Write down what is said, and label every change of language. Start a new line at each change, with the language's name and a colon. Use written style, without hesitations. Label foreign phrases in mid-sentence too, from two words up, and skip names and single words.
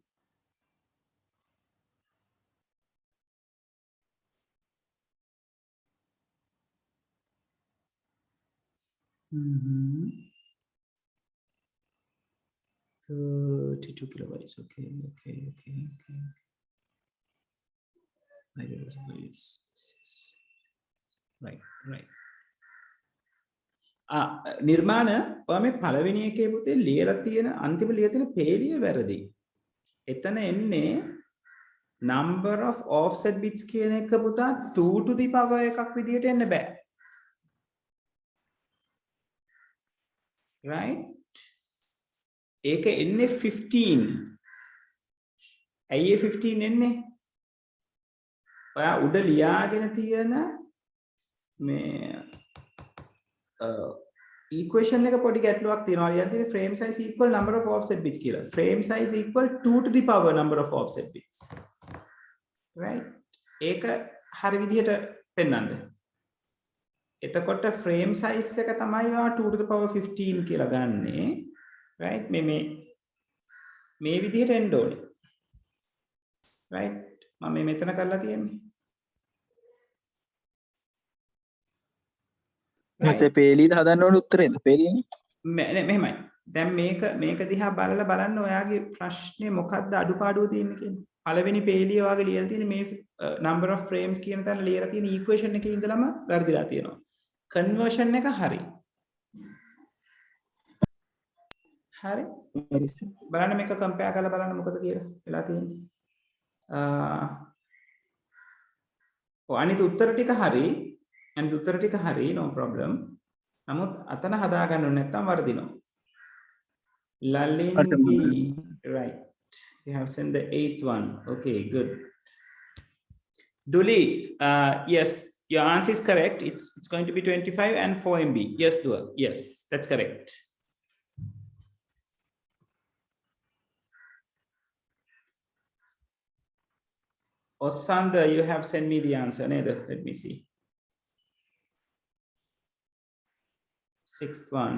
English: Mm-hmm. 32 kilobytes. Okay. Right.
Sinhala: නිර්මාණ ඔයා මේ පළවෙනි එකේ පුතේ ලියලා තියෙන අන්තිම ලියලා තියෙන පේලිය වැරදි. එතන එන්නේ
English: number of offset bits
Sinhala: කියන එක පුතා
English: 2 to the power
Sinhala: එකක් විදියට එන්න බෑ.
English: Right?
Sinhala: ඒක එන්නේ 15. ඇයි 15 එන්නේ? ඔයා උඩ ලියාගෙන තියෙන මේ equation එක පොඩි ගැටලුවක් තියෙනවා. ලියන්න තියෙන්නේ
English: frame size equal number of offset bits
Sinhala: කියලා.
English: Frame size equal 2 to the power number of offset bits. Right?
Sinhala: ඒක හරි විදිහට පෙන්නන්න. එතකොට
English: frame size
Sinhala: එක තමයි ඔයා
English: 2 to the power 15
Sinhala: කියලා ගන්නෙ. Right? මේ විදිහට එන්න ඕනේ. Right? මම මෙතන කරලා තියෙන්නේ. මේ පේලිද හදන්න ඕන උත්තරේද පේලියනේ මෙහෙමයි දැන් මේක දිහා බලලා බලන්න ඔයාගේ ප්‍රශ්නේ මොකක්ද අඩුපාඩුව තියෙන්නේ කියන්නේ පළවෙනි පේලිය ඔයාගේ ලියලා තියෙන මේ
English: number of frames
Sinhala: කියන තැන ලියලා තියෙන equation එකේ ඉඳලම වැරදිලා තියෙනවා conversion එක හරි බලන්න මේක compare කරලා බලන්න මොකද කියලා වෙලා තියෙන්නේ අනිත් උත්තර ටික හරි
English: no problem
Sinhala: නමුත් අතන හදා ගන්න ඕනේ නැත්නම් වර්ධිනවා
English: Lalindi right you have sent the 8th one okay good Duli yes your answer is correct it's going to be 25 and 4 MB yes Dua yes that's correct Osanda you have sent me the answer neither let me see 6th one.